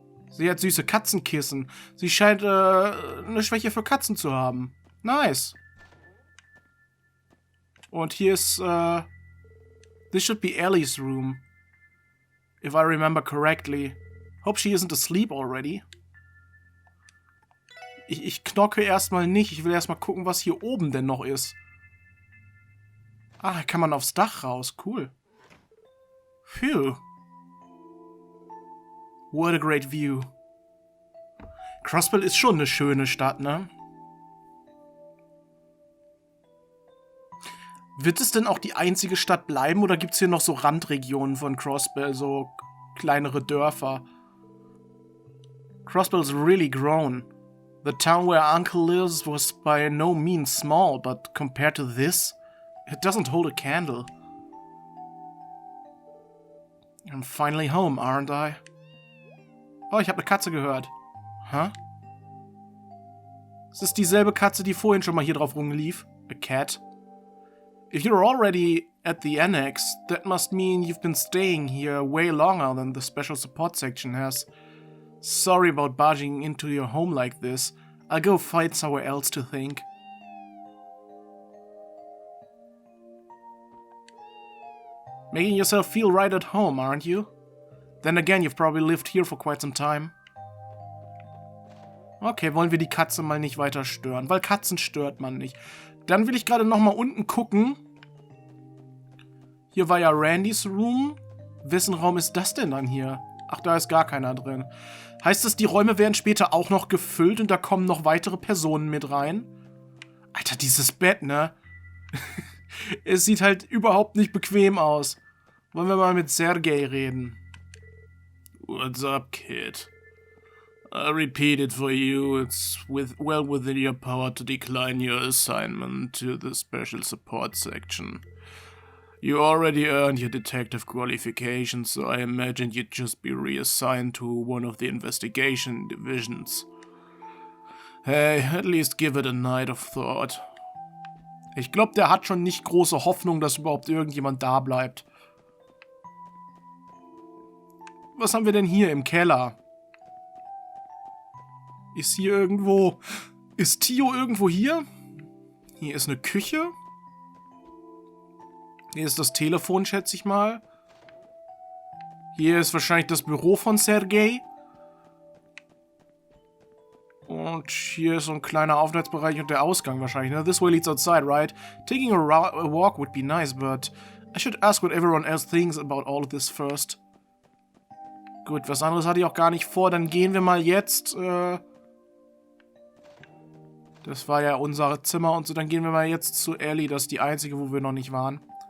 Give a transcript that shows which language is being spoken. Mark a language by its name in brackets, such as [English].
[German] Sie hat süße Katzenkissen. Sie scheint eine Schwäche für Katzen zu haben. [English] Nice. [German] Und hier ist, [English] this should be Ellie's room. If I remember correctly. Hope she isn't asleep already. [German] Ich knocke erstmal nicht. Ich will erstmal gucken, was hier oben denn noch ist. Ah, kann man aufs Dach raus. Cool. Phew. [English] What a great view. [German] Crossbell ist schon eine schöne Stadt, ne? Wird es denn auch die einzige Stadt bleiben oder gibt es hier noch so Randregionen von Crossbell, so kleinere Dörfer? [English] Crossbell's really grown. The town where Uncle lives was by no means small, but compared to this, it doesn't hold a candle. I'm finally home, aren't I? [German] Oh, ich habe eine Katze gehört. Huh? Es ist dieselbe Katze, die vorhin schon mal hier drauf rumlief. [English] A cat. If you're already at the annex, that must mean you've been staying here way longer than the special support section has. Sorry about barging into your home like this. I'll go find somewhere else to think. Making yourself feel right at home, aren't you? Then again, you've probably lived here for quite some time. [German] Okay, wollen wir die Katze mal nicht weiter stören, weil Katzen stört man nicht. Dann will ich gerade noch mal unten gucken. Hier war ja Randys Room. Wessen Raum ist das denn dann hier? Ach, da ist gar keiner drin. Heißt das, die Räume werden später auch noch gefüllt und da kommen noch weitere Personen mit rein? Alter, dieses Bett, ne? Es sieht halt überhaupt nicht bequem aus. Wollen wir mal mit Sergei reden? [English] What's up, kid? I repeat it for you. It's well within your power to decline your assignment to the special support section. You already earned your detective qualification, so I imagined you'd just be reassigned to one of the investigation divisions. Hey, at least give it a night of thought. [German] Ich glaube, der hat schon nicht große Hoffnung, dass überhaupt irgendjemand da bleibt. Was haben wir denn hier im Keller? Ist hier irgendwo... Ist Tio irgendwo hier? Hier ist eine Küche. Hier ist das Telefon, schätze ich mal. Hier ist wahrscheinlich das Büro von Sergei. Und hier ist so ein kleiner Aufenthaltsbereich und der Ausgang wahrscheinlich. Ne? [English] This way leads outside, right? Taking a walk would be nice, but I should ask what everyone else thinks about all of this first. [German] Gut, was anderes hatte ich auch gar nicht vor. Dann gehen wir mal jetzt, das war ja unser Zimmer und so. Dann gehen wir mal jetzt zu Ellie. Das ist die einzige, wo wir noch nicht waren.